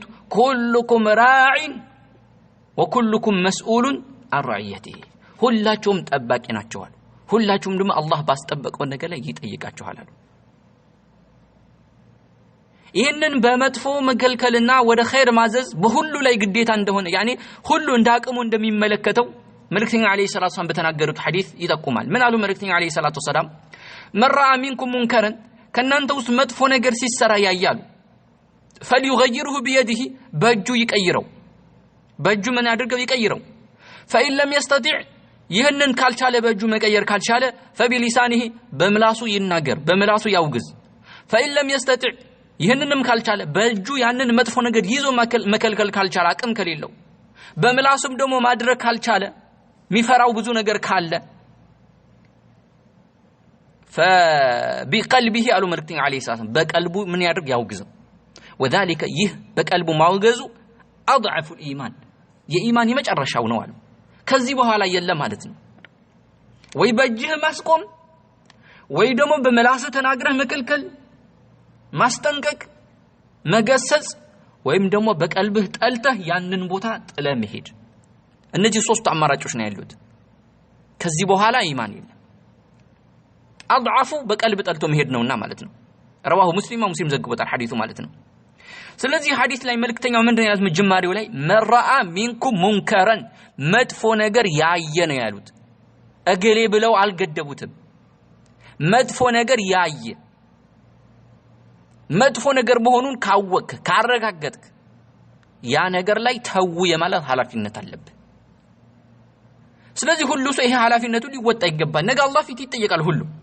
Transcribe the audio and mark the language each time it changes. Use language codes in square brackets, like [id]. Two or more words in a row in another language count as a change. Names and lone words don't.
[ar] كلكم راع وكلكم مسؤول عن رعيته [am] ሁላችሁም ጠባቂ ናቸው አሉ። ሁላችሁም ደግሞ አላህ ባስጠበቀው ነገር ላይ ይጠይቃችኋል አሉ። ይህንን በመጥፎ መከልከልና ወደ ኸይር ማዘዝ በሁሉ ላይ ግዴታ እንደሆነ ያኔ ሁሉ እንዳቅሙ እንደሚመለከተው መልእክተኛ [ar] عليه الصلاة والسلام [am] በተናገሩት ሐዲስ ይጠቁማል። ምን አሉ መልእክተኛ [ar] عليه الصلاة والسلام? من رأى منكم منكرا [am] ከናንተ ውስጥ መጥፎ ነገር ሲሰራ ያያሉ [ar] فليغيره بيده [am] በእጁ ይቀይረው፣ በእጁ ምን ያድርገው? ይቀይረው። [ar] فإن لم يستطع [am] ይህንን ካልቻለ በእጁ መቀየር ካልቻለ فبلسانه በምላሱ ይናገር፣ በምላሱ ያውግዝ። [ar] فإن لم يستطع [am] ይህንንም ካልቻለ በእጁ ያንን መጥፎ ነገር ይዞ መከልከል ካልቻለ አቅም ከሌለው በምላሱም ደግሞ ማድረግ ካልቻለ ሚፈራው ብዙ ነገር ካለ فبقلبه አሉ መልእክተኛ [ar] عليه السلام [am] በቀልቡ ምን ያድርግ? ያውግዘው። وذلك ይህ በቀልቡ ማውገዙ [ar] أضعف الإيمان [am] የኢማን የመጨረሻው ነው አሉ። ከዚህ በኋላ የለም ማለት ነው። ወይ በእጅህ ማስቆም ወይ ደግሞ በመላስህ ተናግረህ መከልከል፣ ማስጠንቀቅ፣ መገሰጽ ወይም ደግሞ በቀልብህ ጠልተህ ያንን ቦታ ጥለ መሄድ እነዚህ ሶስት አማራጮች ነው ያሉት ከዚህ በኋላ ኢማን የለም አድዓፉ በቀልብ ጠልቶ መሄድ ነውና ማለት ነው [ar] رواه مسلم [am] ዘግቦታል ሐዲሱ ማለት ነው ስለዚህ ሐዲስ ላይ መልእክተኛው ምንድነው ያሉት መጀመሪያው ላይ [ar] من رأى منكم منكرا [am] መጥፎ ነገር ያየ ነው ያሉት እገሌ ብለው አልገደቡትም መጥፎ ነገር ያየ መጥፎ ነገር መሆኑን ካወቅ ካረጋገጥክ ያ ነገር ላይ ተው የማለት ሐላፊነት አለበት ስለዚህ ሁሉ ሰው ይሄ ሐላፊነቱን ሊወጣ ይገባል ነገ አላህ ፊት ይጠየቃል ሁሉ